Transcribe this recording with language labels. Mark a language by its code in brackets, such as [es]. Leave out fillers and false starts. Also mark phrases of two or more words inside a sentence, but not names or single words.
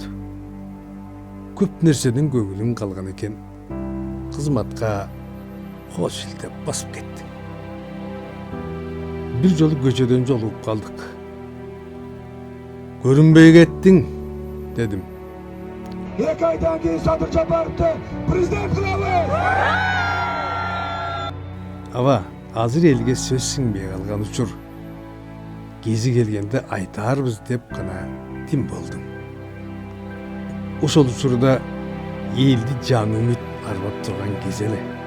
[ky] Көп нерседен көңүлүң калган экен. Кызматка кош илтеп басып кеттиң. Бир жолу көчөдөн жолугуп калдык. Көрүнбөй кеттиң, дедим. [uz] 2 aydan keyin Sadır Japarov'ni prezident qilamiz. [ky] Ава, азыр элге сөз сиңбей калган учур. Кези келгенде айтарбыз деп гана тим болдум. Ошол учурда элди жан үмүт арбап турган кез эле.